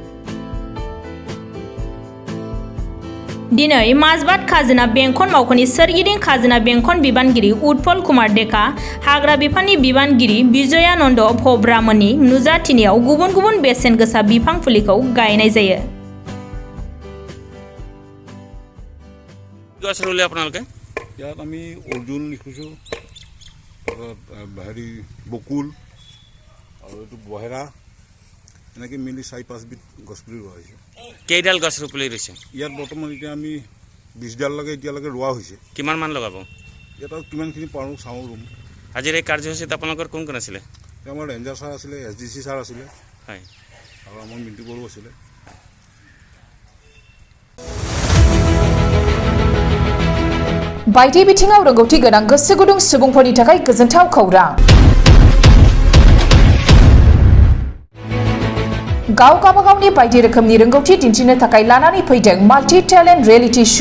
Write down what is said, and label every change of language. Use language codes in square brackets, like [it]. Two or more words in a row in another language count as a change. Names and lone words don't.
[brx] दिनै माजबाद खाजोना बेंखन मावख'नि सोरगिदिं खाजोना बेंखन बिबानगिरि उत्पल कुमार डेका, हाग्रा बिफाननि बिबानगिरि बिजयानन्द भब्रामोननि नुजाथिनायाव गुबुन गुबुन बेसेन गोसा बिफां फुलिखौ गायनाय जायो। [as] ইয়াত আমি অৰ্জুন লিখিছোঁ, হেৰি বকুল আৰু এইটো বহেৰা, এনেকৈ মিলি 4-5 বিধ গছপুলি ৰোৱা হৈছে। কেইডাল গছ পুলি ৰৈছে ইয়াত? বৰ্তমান এতিয়া আমি 20 ডাললৈকে এতিয়ালৈকে ৰোৱা হৈছে। কিমান মান লগাব? ইয়াত আৰু কিমানখিনি পাৰোঁ চাওঁ ৰুম। আজিৰ এই কাৰ্যসূচীত আপোনালোকৰ কোন কোন আছিলে? আমাৰ [en] ranger sir [as] আছিলে, SDC ছাৰ আছিলে, হয়, আৰু আমাৰ মিণ্টু বড়ো আছিলে। [brx] बायदि बिथिङाव रोंगौथि गोनां गोसो गुदुं सुबुंफोरनि थाखाय गोजोनथाव खौरां। गावगावनि बायदि रोखोमनि रोंगौथि दिन्थिनो थाखाय लानानै फैदों [en] multi talent reality show.